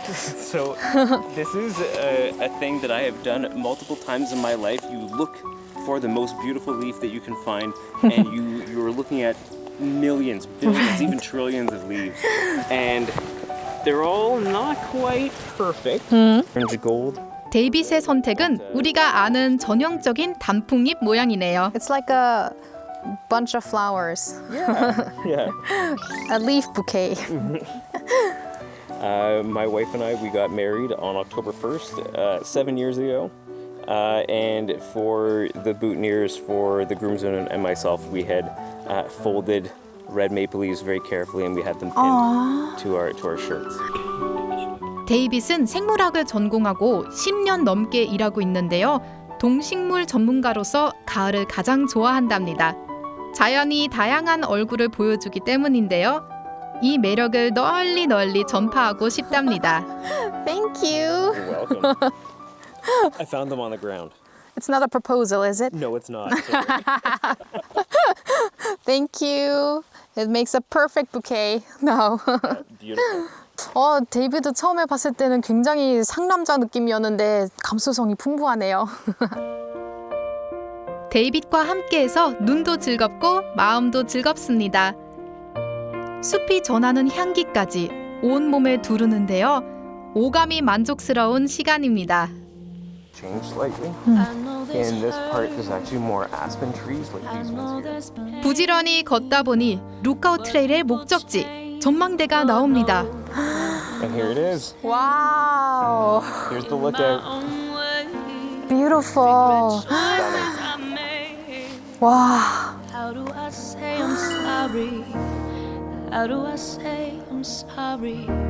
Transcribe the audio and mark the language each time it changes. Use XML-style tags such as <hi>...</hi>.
<en>So this is a thing that I have done multiple times in my life. You look for the most beautiful leaf that you can find, and you're looking at millions, billions, even trillions of leaves, and they're all not quite perfect. Orange gold.</en> <ko>데이빗의 선택은 우리가 아는 전형적인 단풍잎 모양이네요.</ko> <en>It's like a bunch of flowers, Yeah. a leaf bouquet. My wife and I, we got married on October 1st, 7 years ago. And for the boutonnieres, for the groomsmen and myself, we had folded red maple leaves very carefully, and we had them pinned to our shirts.</en> <ko>데이빗은 생물학을 전공하고 10년 넘게 일하고 있는데요. 동식물 전문가로서 가을을 가장 좋아한답니다. 자연이 다양한 얼굴을 보여주기 때문인데요. 이 매력을 널리 전파하고 싶답니다.</ko> <en>Thank you. You're welcome. I found them on the ground. It's not a proposal, is it? No, it's not. Thank you. It makes a perfect bouquet. No. Beautiful.</en> <ko>데이비드 처음에 봤을 때는 굉장히 상남자 느낌이었는데 감수성이 풍부하네요. 데이빗과 함께해서 눈도 즐겁고 마음도 즐겁습니다. 숲이 전하는 향기까지 온몸에 두르는데요. 오감이 만족스러운 시간입니다.</ko> <en>Changed slightly. In this part, there's actually more aspen trees like these ones here.</en> <ko>부지런히 걷다 보니 루카우 트레일의 목적지 전망대가 나옵니다.</ko> <en>And here it is.</en> <ko>와우.</ko> <en>Here's the lookout. Beautiful.</en> <ko>와.</ko> <en>How do I say I'm sorry? How do I say I'm sorry?</en>